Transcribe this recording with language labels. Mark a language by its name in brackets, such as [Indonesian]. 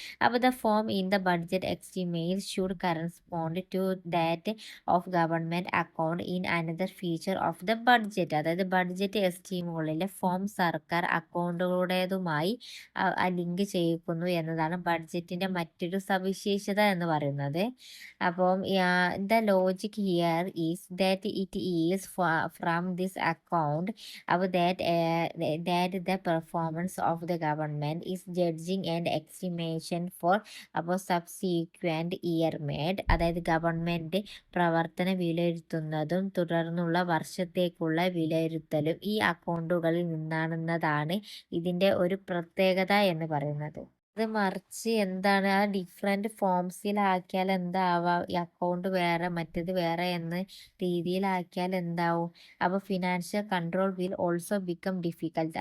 [English] അപ്പോൾ the form in the budget estimate should correspond to that of government account in another feature of the budget. [Malayalam] അതായത് budget എസ്റ്റിമേറ്റുകളിലെ form സർക്കാർ അക്കൗണ്ടുകളുടേതുമായി link ചെയ്യിക്കുന്നു എന്നതാണ് ബഡ്ജറ്റിന്റെ മറ്റൊരു സവിശേഷത എന്ന് പറയുന്നത്. [English] അപ്പം the logic here is that it is from this account that the performance of the government is judging and estimation for subsequent year made. [Malayalam] അതായത് government പ്രവർത്തന വിലയിരുത്തുന്നതും തുടർന്നുള്ള വർഷത്തേക്കുള്ള വിലയിരുത്തലും ഈ അക്കൗണ്ടുകളിൽ നിന്നാണെന്നതാണ് ഇതിന്റെ ഒരു പ്രത്യേകത എന്ന് പറയുന്നത്. അത് മറിച്ച് എന്താണ് ആ ഡിഫറെന്റ് ഫോംസിലാക്കിയാൽ എന്താവാം, ഈ അക്കൗണ്ട് വേറെ മറ്റേത് വേറെ എന്ന രീതിയിലാക്കിയാൽ എന്താവും, അപ്പോൾ [English] Financial control will also become difficult.